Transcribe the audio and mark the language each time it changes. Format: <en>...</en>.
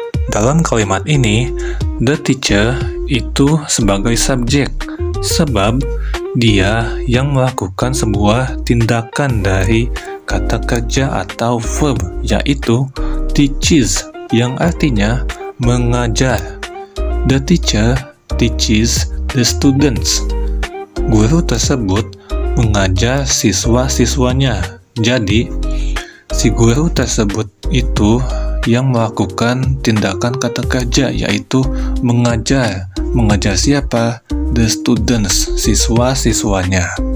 <id>Dalam kalimat ini, the teacher itu sebagai subjek, sebab Dia yang melakukan sebuah tindakan dari kata kerja atau verb, yaitu teaches, yang artinya mengajar.</id> <en>The teacher teaches the students.</en> <id>Guru tersebut mengajar siswa-siswanya. Jadi, si guru tersebut itu yang melakukan tindakan kata kerja, yaitu mengajar. Mengajar siapa?</id> <en>The students,</en> <id>siswa-siswanya.</id>